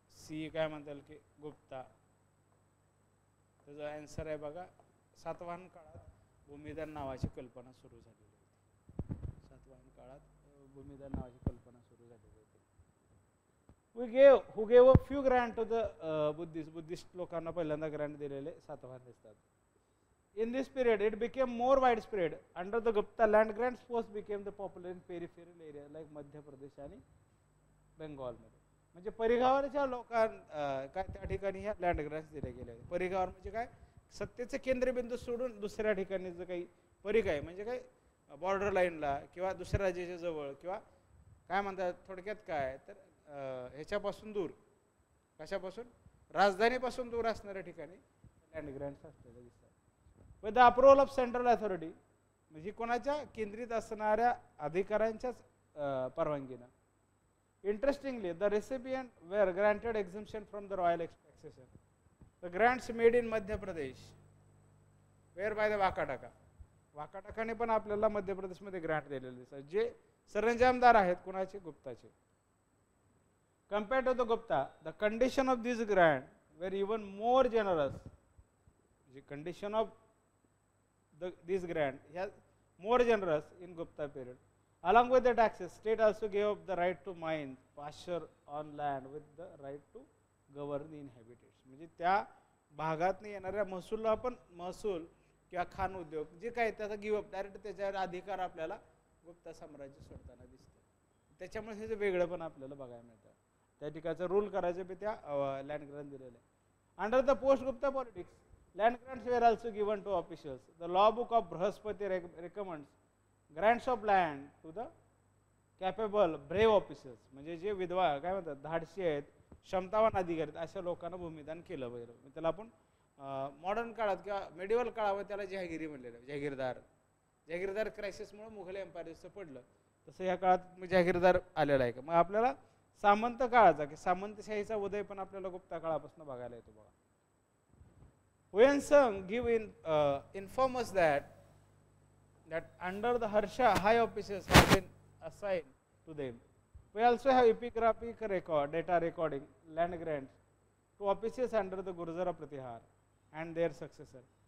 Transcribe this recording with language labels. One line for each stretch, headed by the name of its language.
Marathi: C काय म्हणता येईल की गुप्ता. त्याचा आन्सर आहे बघा, सातवाहन काळात भूमिदान नावाची कल्पना सुरू झालेली होती. सातवाहन काळात भूमिदान नावाची कल्पना सुरू झालेली होती.
English: who gave a few grant to the
Marathi: Buddhist लोकांना पहिल्यांदा ग्रँट दिलेले सातवाहन दिसतात.
English: In this period, it became more widespread. Under the Gupta, land grants first became the popular in peripheral area like
Marathi: Madhya Pradesh आणि बेंगॉलमध्ये. म्हणजे परिगावाच्या लोकांना काय त्या ठिकाणी ह्या लँड ग्रँट्स दिले गेले होते. परिगावर म्हणजे काय, सत्तेचे केंद्रबिंदू सोडून दुसऱ्या ठिकाणी जर काही परिघ आहे म्हणजे काय बॉर्डर लाईनला किंवा दुसऱ्या राज्याच्या जवळ किंवा काय म्हणतात थोडक्यात काय तर ह्याच्यापासून दूर, कशापासून, राजधानीपासून दूर असणाऱ्या ठिकाणी लँड ग्रँट्स असलेले दिसतात.
English: with the approval of central authority,
Marathi: म्हणजे कोणाच्या केंद्रित असणाऱ्या अधिकाऱ्यांच्याच परवानगीनं.
English: Interestingly, the recipient were granted exemption from the royal taxation. The grants made in Madhya Pradesh were by the Vakataka.
Marathi: वाकाटकाने पण आपल्याला मध्य प्रदेशमध्ये ग्रँट दिलेले दिसतात, जे सरंजामदार आहेत कुणाचे, गुप्ताचे.
English: Compared to the Gupta, the condition of this grant were even more generous. The condition of this grant has more generous in Gupta period. Along with the taxes, state also gave up the right to mine, pasture on land with the right to govern the inhabitants.
Marathi: म्हणजे त्या भागात येणाऱ्या महसूलला पण महसूल किंवा खान उद्योग जे काही त्याचा
English: give up
Marathi: डायरेक्ट त्याच्यावर अधिकार आपल्याला गुप्ता साम्राज्य सोडताना दिसतं. त्याच्यामुळे हे जे वेगळं पण आपल्याला बघायला मिळतं. त्या ठिकाणचं रूल करायचे बी त्या लँड ग्रँट दिलेले.
English: Under the post Gupta politics, land grants were also given to officials. The law book of Brihaspati recommends grants of land to the capable brave officers.
Marathi: म्हणजे जे विधवा काय म्हणतात धाडशी आहेत, क्षमतावान अधिकारी आहेत, अशा लोकांना भूमिदान केलं पाहिजे. त्याला आपण मॉडर्न काळात किंवा मेडिवल काळामध्ये त्याला जहागिरी म्हणलेलं आहे. जहागीरदार क्रायसिसमुळे मुघल एम्पायरचं पडलं, तसं या काळात जहागीरदार आलेला आहे. मग आपल्याला सामंत काळाचा की सामंतशाहीचा उदय पण आपल्याला गुप्ता काळापासून बघायला येतो बघा.
English: Huensung give inform us that under the Harsha, high offices have been assigned to them. We also have epigraphic record, data recording, land grants to offices under the Gurzara Pratihar and their successor.